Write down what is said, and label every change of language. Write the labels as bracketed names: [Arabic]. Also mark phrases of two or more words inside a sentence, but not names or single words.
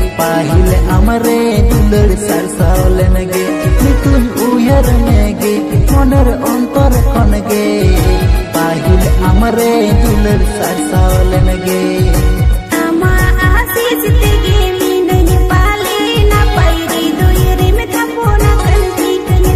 [Santali] पाहिले अमरे दुलड़ सरसावलन गे नितुन उयर में गे [Bangla] মনের অন্তর [Santali] konge pahil amare dular sarsawlen ge ama asis tege minanya pale na pairi doyere me thapona kanti kanya